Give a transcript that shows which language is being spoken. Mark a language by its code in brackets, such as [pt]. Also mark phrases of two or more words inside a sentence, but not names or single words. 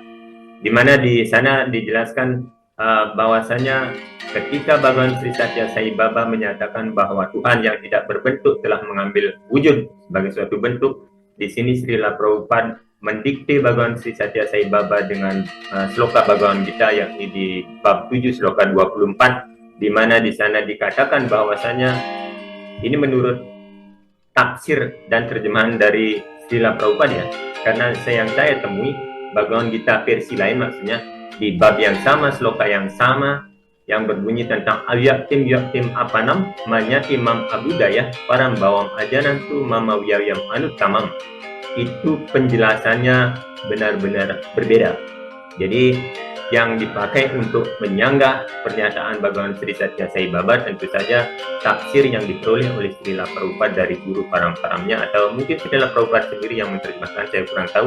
[id] Di mana di sana dijelaskan bahwasanya ketika Bhagawan Sri Satya Sai Baba menyatakan bahwa Tuhan yang tidak berbentuk telah mengambil wujud sebagai suatu bentuk, di sini Srila Prabhupada mendikte Bhagawan Sri Satya Sai Baba dengan sloka Bhagawan Gita yakni di bab 7 sloka 24, di mana di sana dikatakan bahwasanya ini menurut tafsir dan terjemahan dari Srila Prabhupada ya, karena yang saya temui Bhagawan Gita versi lain maksudnya di bab yang sama, sloka yang sama yang berbunyi tentang [sa] avyaktim yaktim apanam manyati mam abudaya param bawam ajanantu mama wiyayam anuttamam. [id] Itu penjelasannya benar-benar berbeda. Jadi yang dipakai untuk menyanggah pernyataan Bhagawan Sri Satya Sai Baba tentu saja tafsir yang diperoleh oleh Srila Prabhupada dari guru param-paramnya, atau mungkin Srila Prabhupada sendiri yang menerjemahkan, saya kurang tahu.